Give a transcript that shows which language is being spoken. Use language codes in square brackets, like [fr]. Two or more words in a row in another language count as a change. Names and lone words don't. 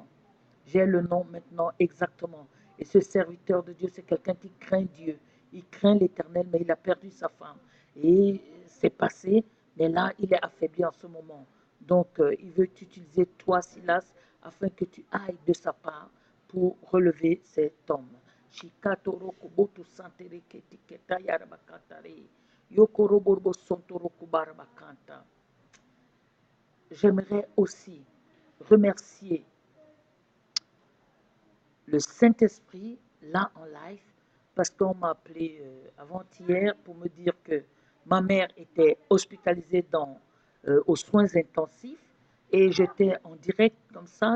[fr] J'ai le nom maintenant exactement. Et ce serviteur de Dieu, c'est quelqu'un qui craint Dieu. Il craint l'Éternel, mais il a perdu sa femme. Et c'est passé, mais là, il est affaibli en ce moment. Donc, il veut t'utiliser, toi, Silas, afin que tu ailles de sa part pour relever cet homme. Shikatoro kubotu santere ketiketa yarabakatare. Yokoroborbo sontoro kubarabakanta. J'aimerais aussi remercier le Saint-Esprit, là en live, parce qu'on m'a appelé avant-hier pour me dire que ma mère était hospitalisée aux soins intensifs et j'étais en direct comme ça.